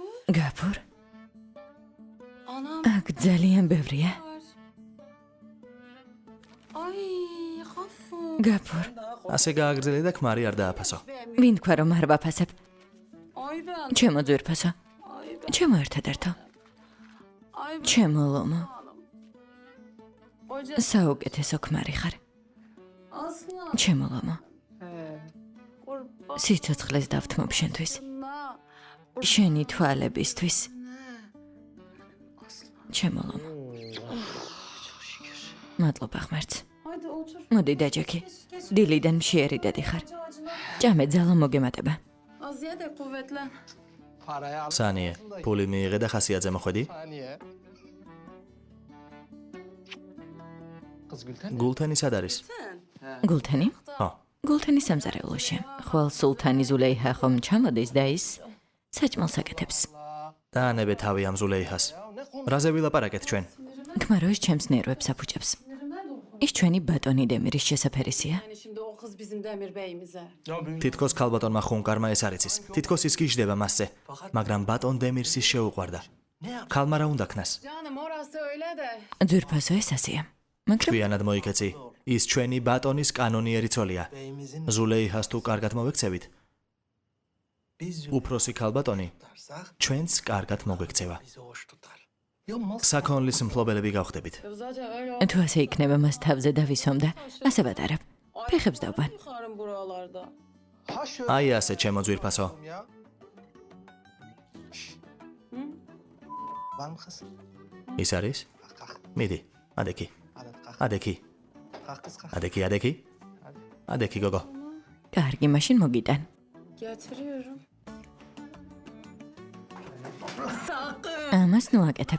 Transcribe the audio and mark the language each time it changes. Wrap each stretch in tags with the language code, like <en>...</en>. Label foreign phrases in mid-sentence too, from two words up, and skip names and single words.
<ka>გაფურ,</ka> <tr>Anam</tr> <ka>აქ ძალიან ბევრია.</ka> <tr>var. Ay, Gafu.</tr> <ka>გაფურ, ასე გააგრძელე და ქმარი არ დააფასო. ვინ თქვა რომ არ ვაფასებ?</ka> <tr>Ay ben.</tr> <ka>ჩემო ძვირფასო.</ka> <tr>Ay ben.</tr> <ka>ჩემო ერთადერთო.</ka> <tr>Ay ben.</tr> <ka>ჩემო ლომო.</ka> <tr>Hoca</tr> <ka>საუკეთესო ქმარი ხარ.</ka> <tr>aslan.</tr> <ka>ჩემო ლომო.</ka> <tr>Kurban.</tr> <ka>სიცოცხლეს დავთმობ შენთვის.</ka> <tr>Na.</tr> <ka>შენი თვალებისთვის. ჩემო ლომო. მადლობა ღმერთს.</ka> <tr>Haydi otur.</tr> <ka>მოდი დაჯექი. დილიდან მშიერი დედი ხარ. ჭამე ძალა მოგემატება.</ka> <tr>Az ye de kuvvetlen. Parayı al.</tr> <ka>სანიე, ფული მიიღე და ხასიათზე მოხვედი?</ka> <tr>Saniye. Kız Gülten.</tr> <ka>გულთენი სად არის? გულთენი? ხო, გულთენი სამზარეულოში. ხვალ სულთანი ზულეიჰა ხომ ჩამოდის და ის საჭმელს აკეთებს. დაანებე თავი ამ ზულეიჰას. რაზე ვილაპარაკეთ ჩვენ? ქმარო ის ჩემს ნერვებს აფუჭებს. ის ჩვენი ბატონი დემირის შესაფერისია.</ka> <tr>Yani şimdi o kız bizim Demir Bey'imize.</tr> <ka>თითქოს ქალბატონმა ხუნკარმა ეს არ იცის. თითქოს ის გიждდება მასზე, მაგრამ ბატონ დემირს ის შეუყვარდა. ქალმა რა უნდა ქნას?</ka> <tr>Canım orası öyle de.</tr> <ka>ძვირფასო ეს ასია. მაგრამ ჩვიანად მოიქეცი. ის ჩვენი ბატონის კანონიერი ცოლია.</ka> <tr>Beyimizin</tr> <ka>ზულეიჰას თუ კარგად მოვექცევით,</ka> <tr>biz</tr> <ka>უფროსი ქალბატონი</ka> <tr>tutarsak</tr> <ka>ჩვენც კარგად მოგვექცევა.</ka> <tr>bizi hoş tutar. Ya Moskva</tr> <ka>საქონლის მფლობელები გავხდებით.</ka> <tr>Zaten öyle</tr> <ka>თუ ასე იქნება მას თავზე დავისვამ და ასე ვატარებ. ფეხებს დავბან.</ka> <tr>Yıkarım buralarda. ha şöyle</tr> <ka>აი ასე ჩემო ძვირფასო.</ka> <tr>ya. Şşş. Var mı kız?</tr> <ka>ის არის?</ka> <tr>Kalk kalk.</tr> <ka>მიდი, ადექი.</ka> <tr>Hadi kalk.</tr> <ka>ადექი.</ka> <tr>Kalk kız kalk.</tr> <ka>ადექი, ადექი. ადექი გოგო. კარგი, მაშინ მოგიტან.</ka> <tr>Getiriyorum.</tr> <ka>ამას ნუ აკეთებ.</ka>